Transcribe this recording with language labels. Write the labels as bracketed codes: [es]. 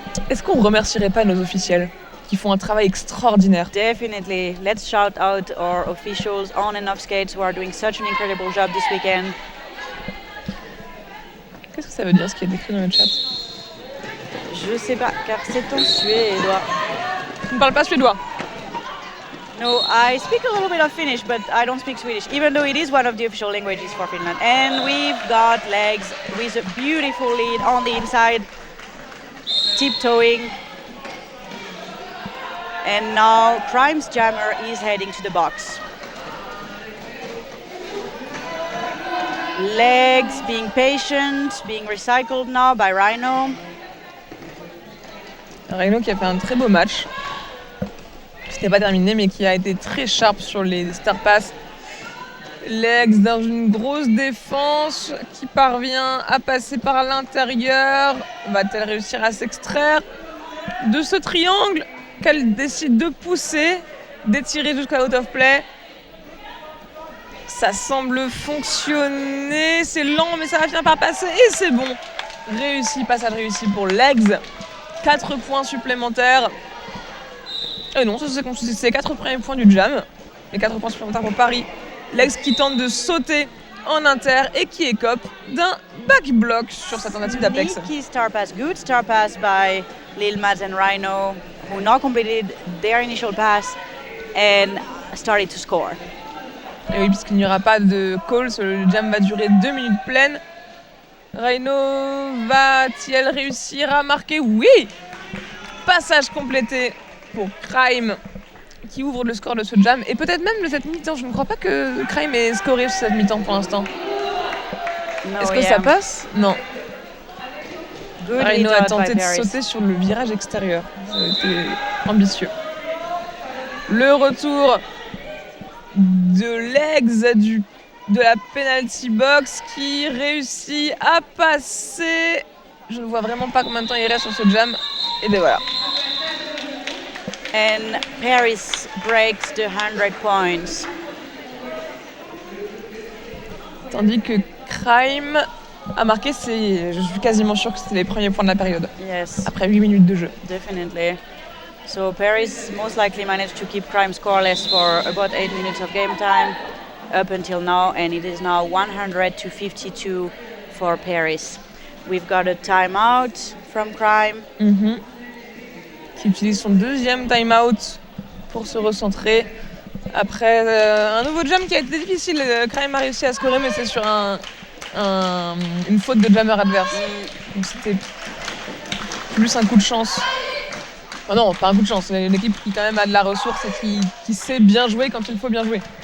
[fr] Est-ce qu'on remercierait pas nos officiels qui font un travail extraordinaire? [en] Definitely. Let's shout out our officials on and off skates who are doing such an incredible job this weekend. [fr] Qu'est-ce que ça veut dire ce qui est décrit dans le chat? Je sais pas, car c'est en suédois. Tu ne parles pas suédois? [en] No, I speak a little bit of Finnish, but I don't speak Swedish, even though it is one of the official languages for Finland. And we've got Legs with a beautiful lead on the inside, tiptoeing. And now Crime's jammer is heading to the box. Legs being patient, being recycled now by Rhino. [fr] Rhino qui a fait un très beau match. C'était pas terminé, mais qui a été très sharp sur les star pass. Legs dans une grosse défense qui parvient à passer par l'intérieur. Va-t-elle réussir à s'extraire de ce triangle qu'elle décide de pousser, d'étirer jusqu'à out of play? Ça semble fonctionner, c'est lent mais ça va finir par passer et c'est bon. Réussi, passage réussi pour Legs. 4 points supplémentaires. Non, c'est les 4 premiers points du jam. Les 4 points supplémentaires pour Paris. Legs qui tente de sauter en inter et qui écope d'un back block sur sa tentative d'Apex. [en] Sneaky star pass, good star pass by Lil Mads and Rhino, who now completed their initial pass and started to score. [fr] Et oui, puisqu'il n'y aura pas de call, le jam va durer 2 minutes pleines. Rhino va-t-il réussir à marquer? Oui! Passage complété pour Crime qui ouvre le score de ce jam et peut-être même de cette mi-temps. Je ne crois pas que Crime ait scoré sur cette mi-temps pour l'instant. Est-ce que ça passe? Non. Rhino a tenté de sauter sur le virage extérieur. Ça a été ambitieux. Le retour de Legs de la penalty box qui réussit à passer. Je ne vois vraiment pas combien de temps il reste sur ce jam. Et bien voilà. [en] And Paris breaks the 100 points. [fr] Tandis que Crime a marqué, je suis quasiment sûre que c'était les premiers points de la période. [en] Yes. [fr] Après 8 minutes de jeu. [en] Definitely. So Paris most likely managed to keep Crime scoreless for about 8 minutes of game time up until now, and it is now 100-52 for Paris. We've got a timeout from Crime. [fr] Qui utilise son deuxième time-out pour se recentrer. Après un nouveau jam qui a été difficile, Crime a réussi à scorer, mais c'est sur une faute de jammer adverse. Donc c'était plus un coup de chance. Oh non, pas un coup de chance, c'est une équipe qui quand même a de la ressource et qui sait bien jouer quand il faut bien jouer.